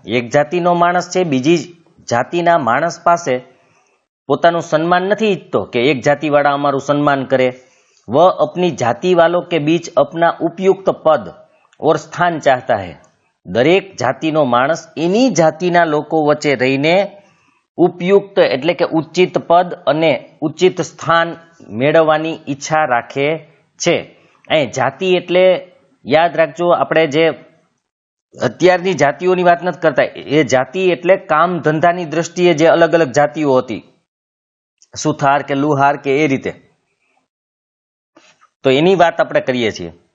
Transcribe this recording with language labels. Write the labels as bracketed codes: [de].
[hi] एक जातिनो माणस [gu] છે બીજી જાતિના માણસ પાસે પોતાનું સન્માન નથી ઈચ્છતો કે એક જાતિ વાળા અમારું સન્માન કરે. [hi] वह अपनी जाति वालों के बीच अपना उपयुक्त पद और स्थान चाहता है. [gu] દરેક જાતિનો માણસ એની જાતિના લોકો વચ્ચે રહીને ઉપયુક્ત એટલે કે ઉચિત પદ અને ઉચિત સ્થાન મેળવવાની ઈચ્છા રાખે છે. અહીં જાતિ એટલે યાદ રાખજો, આપણે જે અત્યારની જાતિઓની વાત નથી કરતા, એ જાતિ એટલે કામ ધંધાની દ્રષ્ટિએ જે અલગ અલગ જાતિઓ હતી, સુથાર કે લુહાર કે એ રીતે, તો એની વાત આપણે કરીએ છીએ.